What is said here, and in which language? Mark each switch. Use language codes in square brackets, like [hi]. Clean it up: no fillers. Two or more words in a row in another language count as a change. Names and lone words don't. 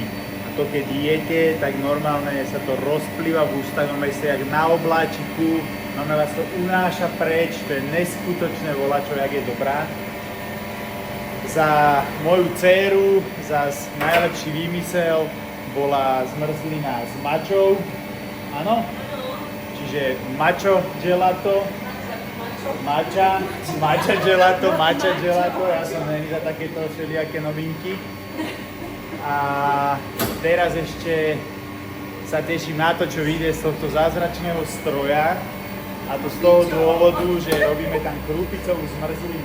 [sk] A to keď jete, tak normálne sa to rozplýva v ústach, normálne ste jak na obláčiku, normálne vás to unáša preč, to je neskutočné volačo, jak je dobrá. Za moju dcéru, zas najlepší výmysel bola zmrzlina s mačou, áno? Čiže mačo gelato, matcha gelato, ja som není za takéto všelijaké novinky. A teraz ešte sa teším na to, čo vyjde z tohto zázračného stroja. A to z toho dôvodu, že robíme tam krúpicovú zmrzlinu.